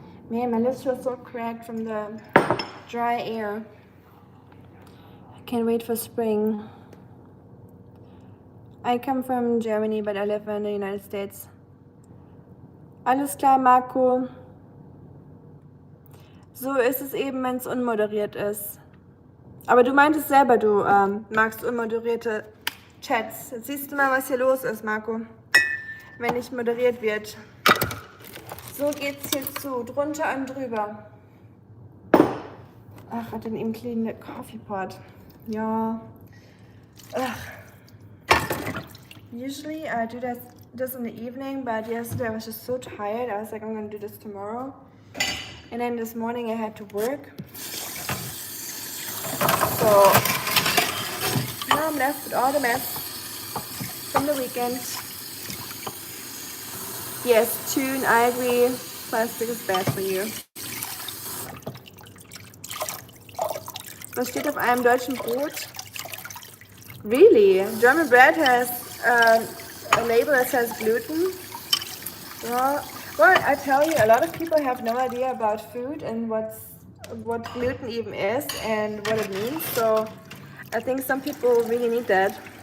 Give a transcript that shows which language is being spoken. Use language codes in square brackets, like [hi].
[en] Man, my lips feel so cracked from the dry air. I can't wait for spring. I come from Germany, but I live in the United States. [de] Alles klar, Marco. So ist es eben, wenn es unmoderiert ist. Aber du meintest selber, du magst unmoderierte Chats. Jetzt siehst du mal, was hier los ist, Marco. Wenn nicht moderiert wird. So geht's hier zu, drunter und drüber. Ach, hat denn eben [en] clean coffee pot. [de] Ja. Ugh. [en] Usually I do this in the evening, but yesterday I was just so tired. I was like, I'm gonna do this tomorrow. And then this morning I had to work. So now I'm left with all the mess from the weekend. Yes, Tune, I agree. Plastic is bad for you. [de] Was steht auf einem deutschen Brot? [en] Really? German bread has a label that says gluten? Well, I tell you, a lot of people have no idea about food and what gluten even is and what it means. So I think some people really need that.